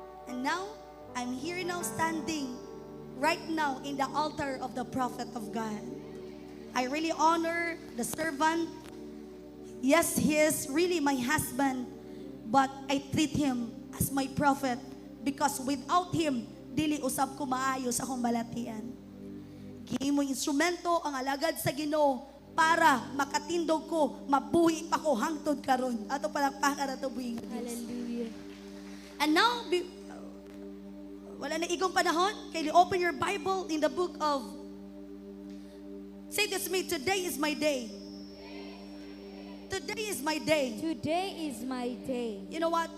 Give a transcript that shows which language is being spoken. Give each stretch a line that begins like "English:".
English: And now, I'm here now standing right now in the altar of the prophet of God. I really honor the servant. Yes, he is really my husband, but I treat him as my prophet because without him, dili usab ko maayo sa akong balatian.
Cebuano: Gihimo instrumento ang alagad sa Ginoo para makatindog ko, mabuhi pa ko hangtod karon. Ato palakpakan ato buhi nga Dios. Hallelujah.
English: And now,
Cebuano: wala na igong panahon, kaya
English: open your Bible in the book of, say this to me, today is my day. Today is my day. Today is my day. You know what?